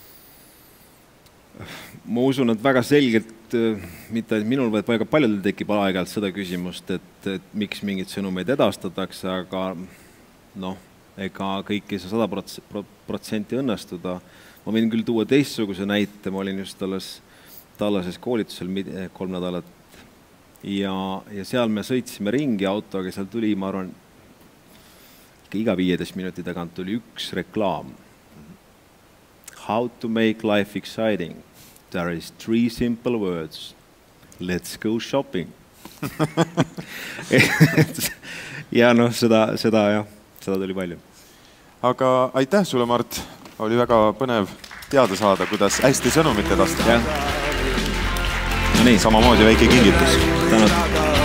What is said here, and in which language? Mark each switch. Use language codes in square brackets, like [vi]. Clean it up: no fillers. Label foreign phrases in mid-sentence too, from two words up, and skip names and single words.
[et] Ma usun, et väga selgelt, mitte minul, vaid väga paljudel tekib aeg-ajalt seda küsimust, et miks mingid sõnumeid edastatakse, aga ega kõik ei saa 100% õnnestuda. Ma võin küll tuua teistsuguse näite, ma olin just tallases koolitusel 3 nädalat ja seal me sõitsime ringi autoga, seal tuli, ma arvan, iga 15 minuti tagant tuli üks reklaam. [en] How to make life exciting. There is 3 simple words. Let's go shopping. [et] ja seda tuli palju. Aga aitäh sulle, Mart. Oli väga põnev teada saada, kuidas hästi sõnumit edastada. Samamoodi väike kingitus. Tänud.